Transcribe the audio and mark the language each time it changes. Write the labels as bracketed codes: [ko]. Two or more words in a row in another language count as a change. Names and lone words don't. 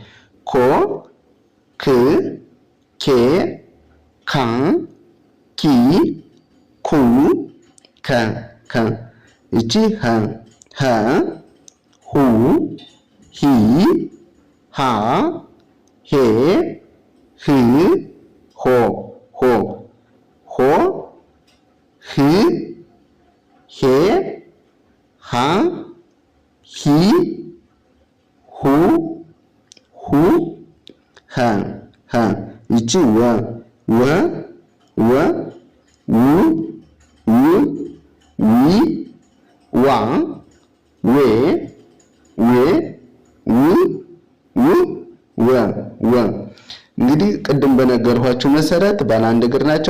[am] ክ ኬ ካ ኪ ኩ ከ ይቺ ሀ ሁ ሂ ሃ ሄ ህ ሆ ህ ሄ ሃ ሂ ሁ ሀ ይቺ ወ ው ዊ ዋ ዌ ወ እንግዲህ ቅድም በነገርኳችሁ መሰረት ባለ አንድ እግር ናቸው፣